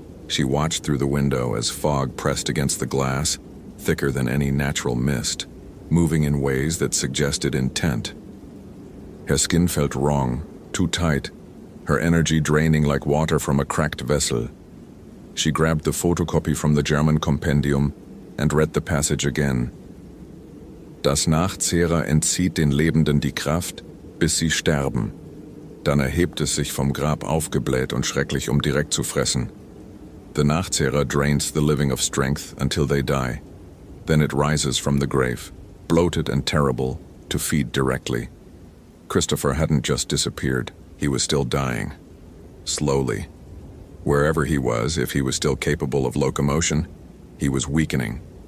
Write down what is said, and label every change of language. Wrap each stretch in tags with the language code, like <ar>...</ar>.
<en>She watched through the window as fog pressed against the glass, thicker than any natural mist, moving in ways that suggested intent. Her skin felt wrong, too tight, her energy draining like water from a cracked vessel. She grabbed the photocopy from the German compendium and read the passage again.</en> <de>Das Nachzehrer entzieht den Lebenden die Kraft, bis sie sterben. Dann erhebt es sich vom Grab aufgebläht und schrecklich, direkt zu fressen.</de> <en>The Nachzehrer drains the living of strength until they die. Then it rises from the grave, bloated and terrible, to feed directly. Christopher hadn't just disappeared. He was still dying. Slowly. Wherever he was, if he was still capable of locomotion, he was weakening.</en>